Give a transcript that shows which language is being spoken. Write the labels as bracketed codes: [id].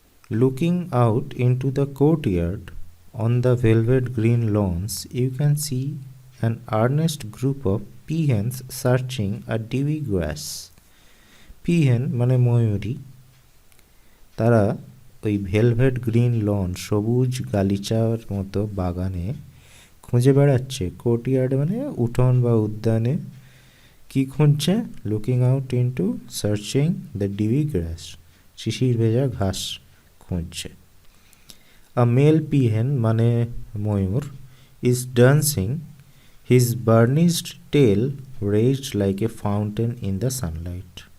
[en] Looking out into the courtyard on the velvet green lawns, you can see an earnest group of peahens searching a dewy grass. [bn] Peahen মানে ময়ূরী, তারা ওই velvet green loan, সবুজ গালিচার মতো বাগানে খুঁজে বেড়াচ্ছে। Courtyard মানে উঠোন বা উদ্যানে। কি খুঁজছে? [en] Looking out into searching the dewy grass, শিশির ভেজা ঘাস খুঁজছে। A male peahen মানে ময়ূর is dancing, his burnished tail raised like a fountain in the sunlight.